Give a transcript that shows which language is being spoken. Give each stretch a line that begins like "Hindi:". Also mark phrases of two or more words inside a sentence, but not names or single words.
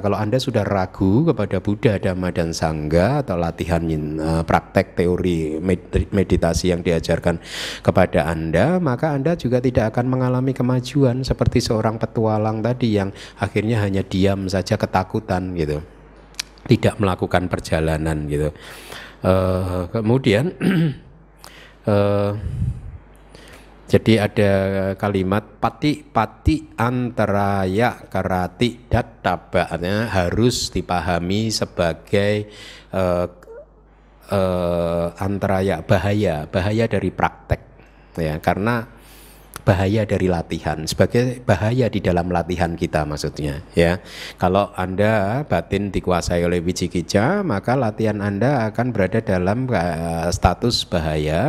Indonesian: Kalau Anda sudah ragu kepada Buddha, Dhamma, dan Sangha, atau latihan praktek teori meditasi yang diajarkan kepada Anda, maka Anda juga tidak akan mengalami kemajuan seperti seorang petualang tadi yang akhirnya hanya diam saja ketakutan gitu, tidak melakukan perjalanan gitu. Kemudian jadi ada kalimat
Pali: pati antaraya karati dattaba,
Indonesian: harus dipahami sebagai antaraya, bahaya dari praktek ya, karena bahaya dari latihan, sebagai bahaya di dalam latihan kita maksudnya ya. Kalau Anda batin dikuasai oleh wicikicca, maka latihan Anda akan berada dalam status bahaya.